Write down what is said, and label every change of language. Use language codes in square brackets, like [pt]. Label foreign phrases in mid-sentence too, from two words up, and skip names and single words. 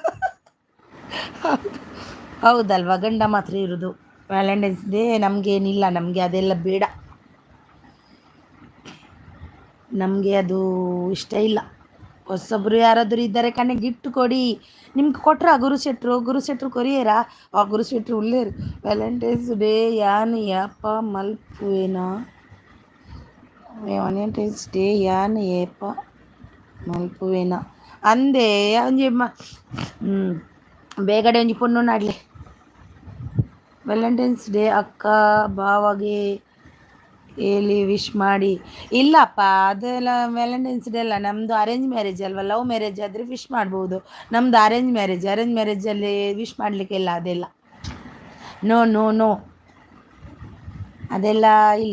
[kn] ಹೌದಲ್ವಾ? ಗಂಡ ಮಾತ್ರ ಇರೋದು. [en] Valentine's Day [kn] ನಮಗೇನಿಲ್ಲ, ನಮಗೆ ಅದೆಲ್ಲ ಬೇಡ, ನಮಗೆ ಅದು ಇಷ್ಟ ಇಲ್ಲ. ಹೊಸೊಬ್ಬರು ಯಾರಾದರೂ ಇದ್ದಾರೆ ಕಣೆ, ಗಿಫ್ಟ್ ಕೊಡಿ. ನಿಮ್ಗೆ ಕೊಟ್ರ ಗುರುಶೆಟ್ರು ಕೊರಿಯರಾ? [tcy] ಆ ಗುರುಶೆಟ್ರು ಉಳ್ಳೇರು. [en] Valentine's Day [tcy] ಯಾನ್ ಯಪ್ಪ ಮಲ್ಪುವೇನಾ? [en] Valentine's Day [tcy] ಯಾನ್ ಏಪ ಮಲ್ಪುವೇನಾ ಅಂದೆ ಒಂಜಿ ಬೇಗಡೆ ಒಂಜಿ ಪೊಣ್ಣು ನಾಡ್ಲೆ. [en] Valentine's Day [kn] ಅಕ್ಕ ಬಾವಾಗೆ ಹೇಳಿ ವಿಶ್ ಮಾಡಿ. ಇಲ್ಲಪ್ಪ, ಅದೆಲ್ಲ [en] Valentine's Day [kn] ಅಲ್ಲ, ನಮ್ಮದು [en] arrange marriage [kn] ಅಲ್ವಾ. [en] love marriage [kn] ಆದರೆ ವಿಶ್ ಮಾಡ್ಬೋದು. ನಮ್ಮದು [en] arrange marriageಲ್ಲಿ [kn] ವಿಶ್ ಮಾಡಲಿಕ್ಕೆಲ್ಲ ಅದೆಲ್ಲ ನೋ ಅದೆಲ್ಲ ಇಲ್ಲ.